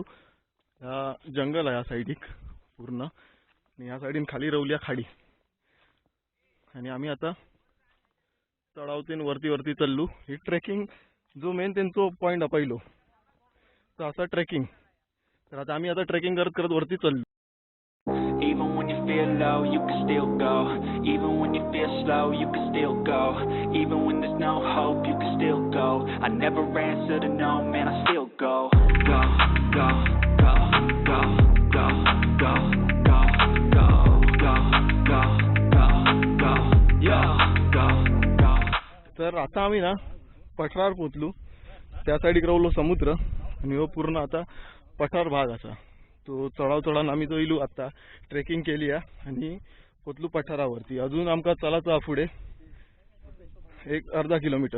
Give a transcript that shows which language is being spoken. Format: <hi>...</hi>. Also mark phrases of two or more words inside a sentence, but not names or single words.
<kok>जंगल आहे या साईडिक पूर्ण आणि ह्या साईडीन खाली रवल्या खाडी आणि आम्ही आता चढावतीन वरती चाललो. ही ट्रेकिंग जो मेन त्यांचा पॉईंट आहे पहिलो तर असा ट्रेकिंग. तर आता आम्ही आता ट्रेकिंग करत वरती चाललो.</kok> <en>Even when you feel low, you can still go. Even when you feel slow, you can still go. Even when there's no hope, you can still go. I never answer to no, man, I still go. Go, go, go, go, go, go, go, go, go, go, go, go, yo, go, go.</en> <kok>तर आता आम्ही ना पठारावर पोचलो. त्या साईड रवलो समुद्र आणि हो पूर्ण आता पठार भाग असा तो चढाव आम्ही तो इलू. आता ट्रेकिंग केली आहे आणि पोचलो पठारावरती. अजून आमका चलाचा पुढे एक अर्धा किलोमीटर.</kok>